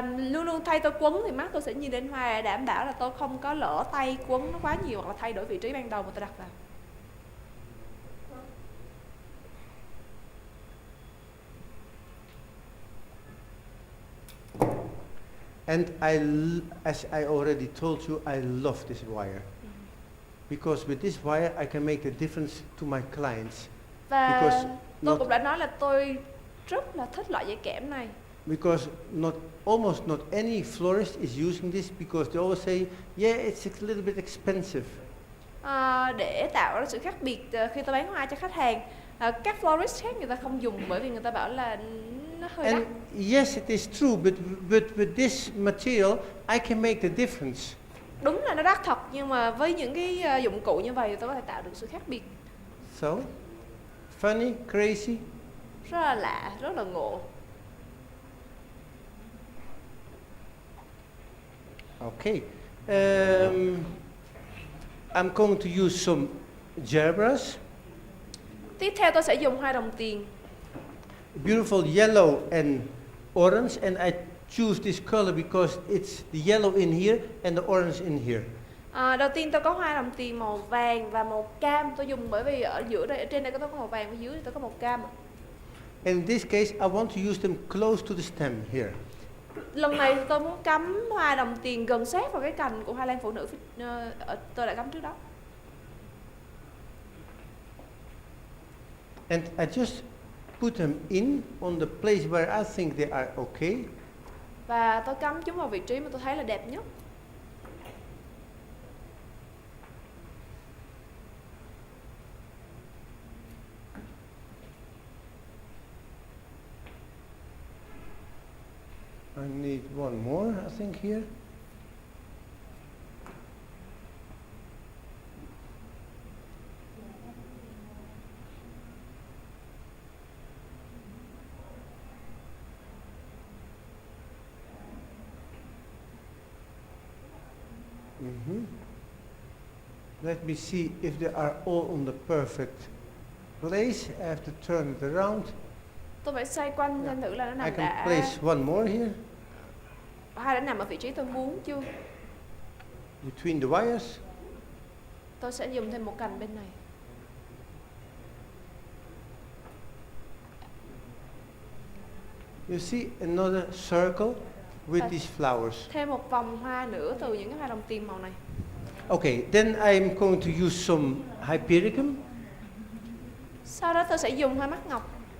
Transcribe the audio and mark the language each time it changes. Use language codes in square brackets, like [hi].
[vi] Luôn luôn thay tôi quấn thì mắt tôi sẽ nhìn đến hoa, để đảm bảo là tôi không có lỡ tay quấn nó quá nhiều, hoặc là thay đổi vị trí ban đầu mà tôi đặt vào. [en] And as I already told you, I love this wire. Because with this wire, I can make a difference to my clients. [vi] Và [en] Because [vi] tôi [en] not- [vi] cũng đã nói là tôi rất là thích loại dây kẽm này. [en] Because almost not any florist is using this, because they always say, yeah, it's a little bit expensive. [vi] Để tạo ra sự khác biệt khi tôi bán hoa cho khách hàng, các florist khác người ta không dùng, bởi vì người ta bảo là nó hơi đắt. [en] And yes, it is true, but with this material, I can make the difference. [vi] Đúng là nó đắt thật, nhưng mà với những cái dụng cụ như vậy tôi có thể tạo được sự khác biệt. [en] So, funny, crazy. [vi] Rất là lạ, rất là ngộ. [en] Okay, I'm going to use some gel brush. [vi] Tiếp theo tôi sẽ dùng hoa đồng tiền. [en] Beautiful yellow and orange, and I choose this color because it's the yellow in here and the orange in here. [vi] Đầu tiên tôi có hoa đồng tiền màu vàng và màu cam. Tôi dùng bởi vì ở giữa đây, ở trên đây tôi có màu vàng, ở dưới tôi có màu cam. [en] And in this case, I want to use them close to the stem here. [vi] Lần này tôi muốn cắm hoa đồng tiền gần sát vào cái cành của hoa lan phụ nữ. Tôi đã cắm trước đó. [en] And I just put them in on the place where I think they are okay. [vi] Và tôi cắm chúng vào vị trí mà tôi thấy là đẹp nhất. [en] I need one more, I think, here. Let me see if they are all on the perfect place. I have to turn it around. [vi] Tôi phải xoay quanh xem thử là nó [en] I [vi] nằm [en] can [vi] đã. [en] place one more here [vi] Hoa đã nằm ở vị trí tôi muốn chưa? [en] between the wires. [vi] Tôi sẽ dùng thêm một cành bên này. [en] You see another circle with these flowers. [vi] Thêm một vòng hoa nữa từ những cái hoa đồng tiền màu này. [en] Okay, then I'm going to use some hypericum. [vi] Sau đó tôi sẽ dùng hoa mắt ngọc.